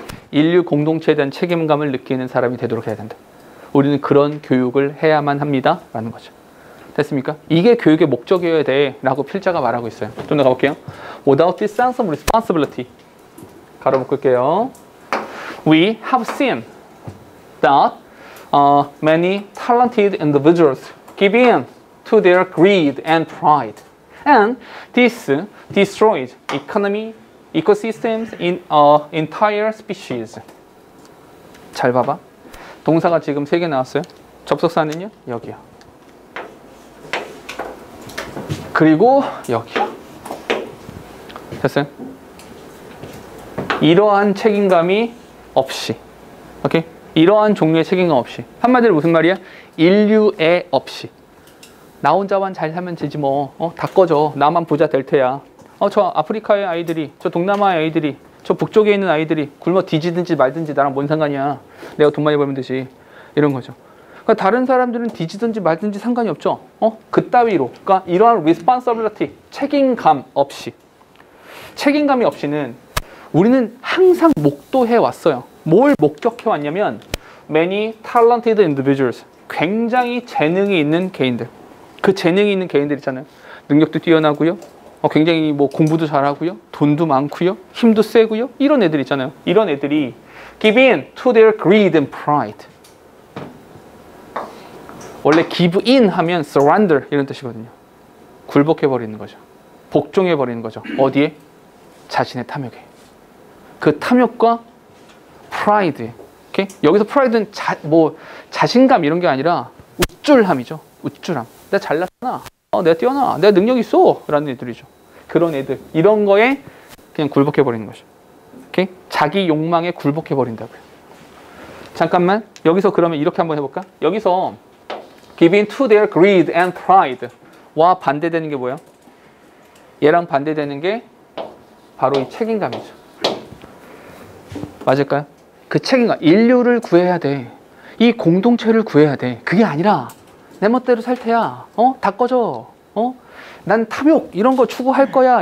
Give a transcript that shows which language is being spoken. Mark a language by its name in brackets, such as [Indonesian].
[Korean] 인류 공동체에 대한 책임감을 느끼는 사람이 되도록 해야 된다. 우리는 그런 교육을 해야만 합니다. 라는 거죠. 됐습니까? 이게 교육의 목적이어야 돼. 라고 필자가 말하고 있어요. 좀 더 가볼게요. [English] Without this sense of responsibility. [Korean] 가로 묶을게요. [English] We have seen that many talented individuals give in to their greed and pride. And this destroys economy, ecosystems in entire species. [Korean] 잘 봐봐. 동사가 지금 3개 나왔어요. 접속사는요? 여기요. 그리고 여기요. 됐어요? 이러한 책임감이 없이, 오케이? 이러한 종류의 책임감 없이. 한마디로 무슨 말이야? 인류애 없이. 나 혼자만 잘 살면 되지 뭐. 다 꺼져. 나만 부자 될 테야. 저 아프리카의 아이들이, 저 동남아의 아이들이, 저 북쪽에 있는 아이들이 굶어 뒤지든지 말든지 나랑 뭔 상관이야. 내가 돈 많이 벌면 되지. 이런 거죠. 그러니까 다른 사람들은 뒤지든지 말든지 상관이 없죠. 그따위로. 그러니까 이러한 responsibility, 책임감 없이. 책임감이 없이는 우리는 항상 목도해 왔어요. 뭘 목격해 왔냐면 [English] many talented individuals, [Korean] 굉장히 재능이 있는 개인들. 그 재능이 있는 개인들 있잖아요. 능력도 뛰어나고요. 굉장히 뭐 공부도 잘하고요. 돈도 많고요. 힘도 세고요. 이런 애들 있잖아요. 이런 애들이 [English] give in to their greed and pride. [Korean] 원래 [English] give in [Korean] 하면 surrender 이런 뜻이거든요. 굴복해버리는 거죠. 복종해버리는 거죠. 어디에? 자신의 탐욕에. 그 탐욕과 프라이드. 오케이? 여기서 프라이드는 자신감 이런 게 아니라 우쭐함이죠. 우쭐함. 내가 잘났잖아. 내가 뛰어나. 내가 능력 있어. 라는 애들이죠. 그런 애들. 이런 거에 그냥 굴복해버리는 거죠. 오케이? 자기 욕망에 굴복해버린다고요. 잠깐만. 여기서 그러면 이렇게 한번 해볼까? 여기서 [English] give in to their greed and pride [Korean] 와 반대되는 게 뭐야? 얘랑 반대되는 게 바로 이 책임감이죠. 맞을까요? 그 책임감. 인류를 구해야 돼. 이 공동체를 구해야 돼. 그게 아니라 내 멋대로 살 테야. 다 꺼져. 난 탐욕 이런 거 추구할 거야.